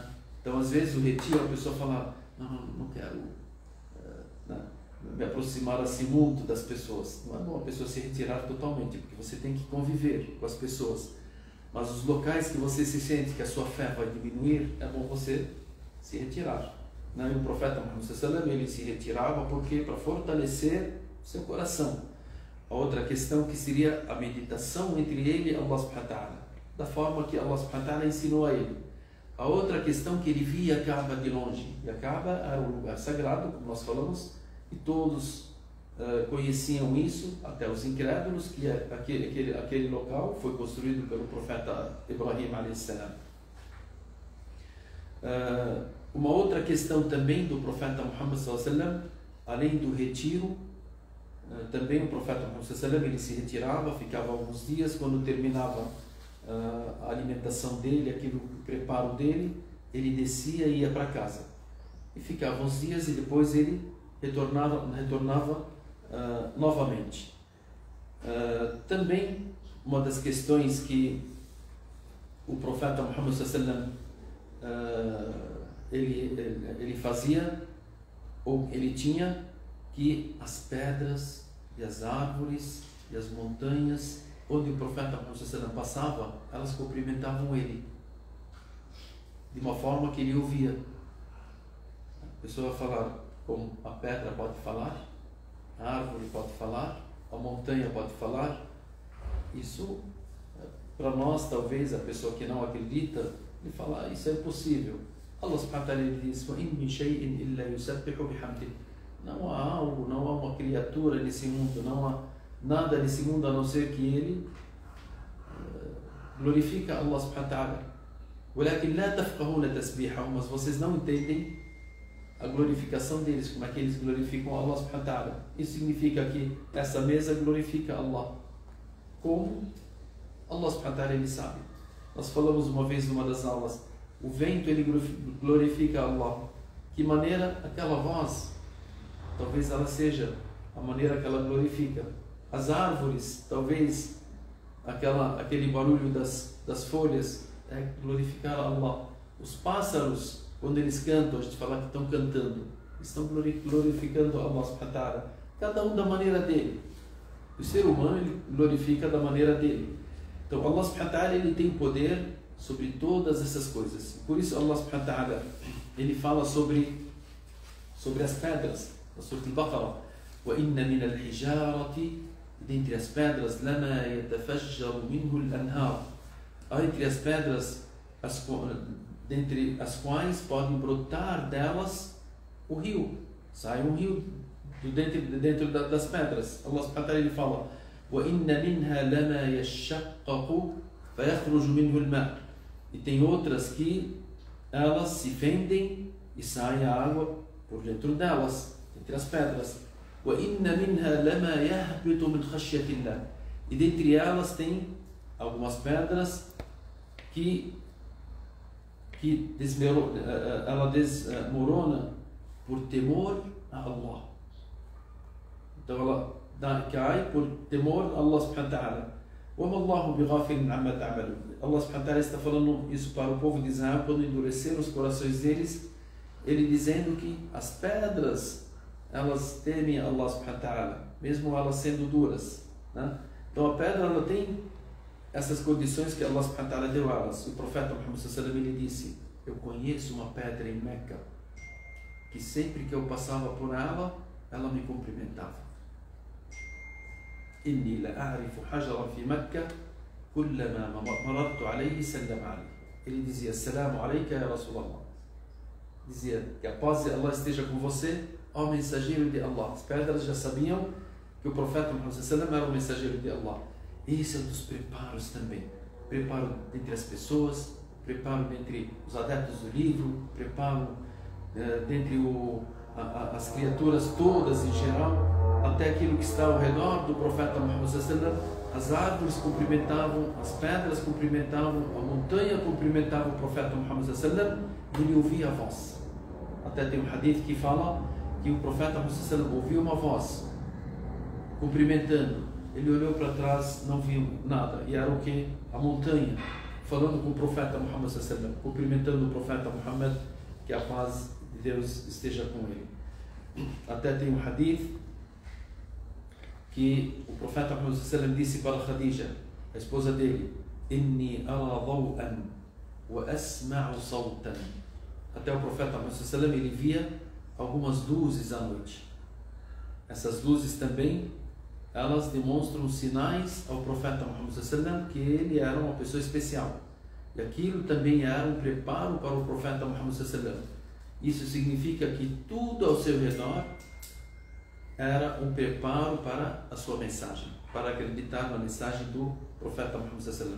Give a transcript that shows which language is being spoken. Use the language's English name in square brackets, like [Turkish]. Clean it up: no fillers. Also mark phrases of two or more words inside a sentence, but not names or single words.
[Portuguese] Então às vezes o retiro, a pessoa fala, não quero me aproximar assim muito das pessoas. Não é bom a pessoa se retirar totalmente, porque você tem que conviver com as pessoas. Mas os locais que você se sente que a sua fé vai diminuir, é bom você se retirar, né? E o profeta Muhammad [Arabic] صلى الله عليه وسلم, [Portuguese] ele se retirava porque para fortalecer seu coração. A outra questão que seria a meditação entre ele e [Arabic] الله سبحانه وتعالى, [Portuguese] da forma que [Arabic] الله سبحانه وتعالى [Portuguese] ensinou a ele. A outra questão, que ele via a Kaaba de longe. E a Kaaba era um lugar sagrado, como nós falamos, e todos conheciam isso, até os incrédulos, que aquele local foi construído pelo profeta Ibrahim [Arabic] عليه السلام. [Portuguese] Uma outra questão também do profeta Muhammad [Arabic] صلى الله عليه وسلم, [Portuguese] além do retiro, também o profeta Muhammad [Arabic] صلى الله عليه وسلم, [Portuguese] ele se retirava, ficava alguns dias. Quando terminava a alimentação dele, aquilo, o preparo dele, ele descia e ia para casa. E ficava uns dias e depois ele retornava novamente. Também uma das questões que o profeta Muhammad [Arabic] صلى الله عليه وسلم [Portuguese] ele fazia, ou ele tinha, que as pedras e as árvores e as montanhas onde o profeta Muhammad [Arabic] صلى الله عليه وسلم [Portuguese] passava, elas cumprimentavam ele de uma forma que ele ouvia. A pessoa vai falar, como a pedra pode falar, a árvore pode falar, a montanha pode falar. Isso, para nós, talvez, a pessoa que não acredita, ele fala, isso é impossível. [Arabic] الله سبحانه وتعالى diz, وَإِن مِّن شَيْءٍ إِلَّا يُسَبِّحُ بِحَمْدِهِ. [Portuguese] Não há algo, não há uma criatura nesse mundo, não há nada nesse mundo a não ser que ele glorifica [Arabic] الله سبحانه وتعالى. ولكن لا تفقهون تسبيحهم, [Portuguese] mas vocês não entendem a glorificação deles, como é que eles glorificam [Arabic] الله سبحانه وتعالى. [Portuguese] Isso significa que essa mesa glorifica Allah. Como? [Arabic] الله سبحانه وتعالى, [Portuguese] ele sabe. Nós falamos uma vez numa das aulas, o vento ele glorifica Allah. Que maneira? Aquela voz, talvez ela seja a maneira que ela glorifica. As árvores, talvez aquele barulho das folhas é glorificar Allah. Os pássaros, quando eles cantam, a gente fala que estão cantando, estão glorificando [Arabic] الله سبحانه وتعالى. [Portuguese] Cada um da maneira dele. O ser humano ele glorifica da maneira dele. Então [Arabic] الله سبحانه وتعالى [Portuguese] ele tem poder sobre todas essas coisas. Por isso [Arabic] الله سبحانه وتعالى [Portuguese] ele fala sobre as pedras. [Arabic] Na Surah Al-Baqarah, وَإِنَّ مِنَ الْحِجَارَةِ, [Portuguese] dentre as pedras, [Arabic] لَمَا يَتَفَجَّرُ مِنْهُ الْأَنْهَارُ, [Portuguese] há entre as pedras dentre as quais podem brotar delas o rio. Sai um rio dentro das pedras. [Arabic] الله سبحانه وتعالى [Portuguese] ele fala [Arabic] وَإِنَّ مِنْهَا لَمَا يَشَّقَّقُ فَيَخْرُجُ مِنْهُ الْمَاءُ, [Portuguese] e tem outras que elas se fendem e sai a água por dentro delas, entre as pedras. [Arabic] وَإِنَّ مِنْهَا لَمَا يَهْبِطُ مِنْ خَشْيَةِ اللَّهِ, [Portuguese] e dentre elas tem algumas pedras que ela desmorona por temor a Allah. Então ela cai por temor a [Arabic] الله سبحانه وتعالى. وَمَا اللَّهُ بِغَافِلٍ عَمَّا تَعْمَلُونَ. الله سبحانه وتعالى [Portuguese] está falando isso para o povo de Israel quando endureceram os corações deles, ele dizendo que as pedras elas temem [Arabic] الله سبحانه وتعالى, [Portuguese] mesmo elas sendo duras, né? Então a pedra ela tem essas condições que [Arabic] الله سبحانه وتعالى [Portuguese] deu a elas. O profeta Muhammad [Arabic] صلى الله عليه وسلم [Portuguese] ele disse: eu conheço uma pedra em Meca que sempre que eu passava por ela, ela me cumprimentava. [Arabic] إني لأعرف حجرا في مكة كلما مررت عليه سلم عليه. [Portuguese] Ele dizia: [Arabic] السلام عليك يا رسول الله. [Portuguese] Dizia que a paz de Allah esteja com você, ó mensageiro de Allah. As pedras já sabiam que o profeta Muhammad [Arabic] صلى الله عليه وسلم [Portuguese] era o mensageiro de Allah. Esse é um dos preparos também. Preparo entre as pessoas, preparo entre os adeptos do livro, preparo dentre as criaturas todas em geral, até aquilo que está ao redor do profeta Muhammad [Arabic] صلى الله عليه وسلم. [Portuguese] As árvores cumprimentavam, as pedras cumprimentavam, a montanha cumprimentava o profeta Muhammad [Arabic] صلى الله عليه وسلم, [Portuguese] e ele ouvia a voz. Até tem um hadith que fala que o profeta Muhammad [Arabic] صلى الله عليه وسلم [Portuguese] ouviu uma voz cumprimentando. Ele olhou para trás, não viu nada, e era o que? A montanha, falando com o profeta Muhammad [Arabic] صلى الله عليه وسلم, [Portuguese] cumprimentando o profeta Muhammad, que a paz de Deus esteja com ele. Até tem um hadith que o profeta Muhammad [Arabic] صلى الله عليه وسلم [Portuguese] disse para Khadija, a esposa dele: [Arabic] إني أرى ضوءا وأسمع صوتا. [Portuguese] Até o profeta Muhammad [Arabic] صلى الله عليه وسلم [Portuguese] ele via algumas luzes à noite. Essas luzes também elas demonstram sinais ao profeta Muhammad [Arabic] صلى الله عليه وسلم [Portuguese] que ele era uma pessoa especial. E aquilo também era um preparo para o profeta Muhammad [Arabic] صلى الله عليه وسلم. [Portuguese] Isso significa que tudo ao seu redor era um preparo para a sua mensagem, para acreditar na mensagem do profeta Muhammad [Arabic] صلى الله عليه وسلم.